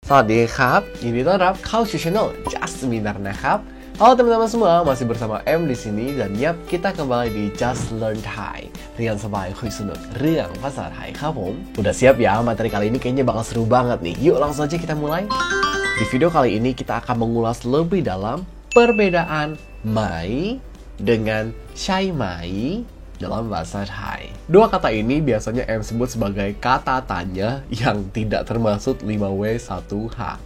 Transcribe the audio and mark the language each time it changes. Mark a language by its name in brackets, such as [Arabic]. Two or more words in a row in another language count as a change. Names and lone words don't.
[Thai] สวัสดีครับยินดีต้อนรับเข้าสู่ channel Just Seminar นะครับ [Indonesian] Halo teman-teman semua, masih bersama M di sini dan yap kita kembali di Just Learn Thai. [Thai] เรียนสบายคุยสนุกเรื่องภาษาไทยครับผม. [Indonesian] Udah siap ya? Materi kali ini kayaknya bakal seru banget nih. Yuk langsung aja kita mulai. Di video kali ini kita akan mengulas lebih dalam perbedaan mai dengan [Thai] ใช่ไหม [Indonesian] dalam bahasa Thai. Dua kata ini biasanya M sebut sebagai kata tanya yang tidak termasuk 5W1H.